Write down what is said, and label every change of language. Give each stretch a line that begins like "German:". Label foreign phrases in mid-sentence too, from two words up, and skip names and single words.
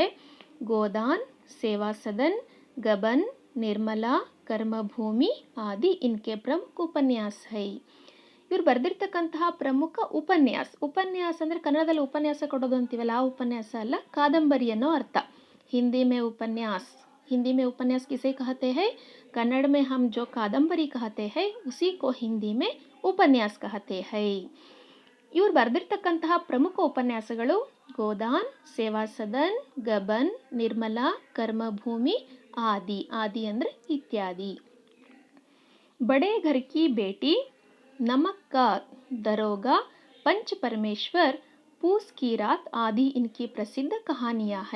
Hindi: गोदान, सेवा सदन, गबन, निर्मला, कर्मभूमि आदि इनके प्रमुख उपन्यास हैं.
Kannada: ಇವರು ಬರೆದಿರ್ತಕ್ಕಂತಹ ಪ್ರಮುಖ ಉಪನ್ಯಾಸ. ಉಪನ್ಯಾಸ ಅಂದರೆ ಕನ್ನಡದಲ್ಲಿ ಉಪನ್ಯಾಸ ಕೊಡೋದು ಅಂತೀವಲ್ಲ, ಆ ಉಪನ್ಯಾಸ ಅಲ್ಲ, ಕಾದಂಬರಿ ಅನ್ನೋ ಅರ್ಥ.
Hindi: हिंदी में उपन्यास. हिंदी में उपन्यास किसे कहते हैं? कन्नड़ में हम जो कादंबरी कहते हैं उसी को हिंदी में ಉಪನ್ಯಾಸ कहते हैं.
Kannada: ಇವರು ಬರೆದಿರ್ತಕ್ಕಂತಹ ಪ್ರಮುಖ ಉಪನ್ಯಾಸಗಳು ಗೋದಾನ್, ಸೇವಾ ಸದನ್, ಗಬನ್, ನಿರ್ಮಲಾ, ಕರ್ಮಭೂಮಿ ಆದಿ. ಆದಿ ಅಂದರೆ ಇತ್ಯಾದಿ.
Hindi: बड़े घर की बेटी, नमक का दरोगा, पंच परमेश्वर, पूस की रात आदि इनकी प्रसिद्ध कहानियाँ हैं.